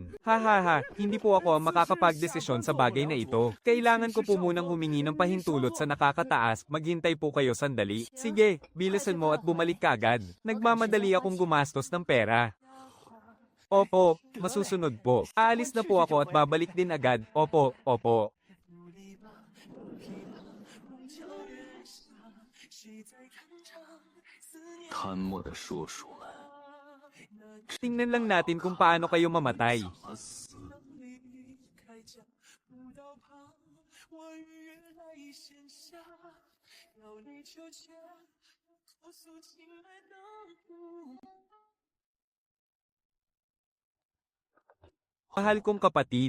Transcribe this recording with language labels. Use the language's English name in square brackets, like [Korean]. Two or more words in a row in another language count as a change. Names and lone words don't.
[Filipino] Hahaha, hindi po ako ang makakapagdesisyon sa bagay na ito. Kailangan ko po munang humingi ng pahintulot sa nakakataas. Maghintay po kayo sandali. Sige, bilisan mo at bumalik kagad. Nagmamadali akong gumastos ng pera. Opo, masusunod po. Aalis na po ako at babalik din agad. Opo. [Chinese] 贪墨的叔叔们 [Filipino] Tingnan lang natin kung paano kayo mamatay. [Chinese] 怎么死？ [Filipino] Mahal kong kapatid.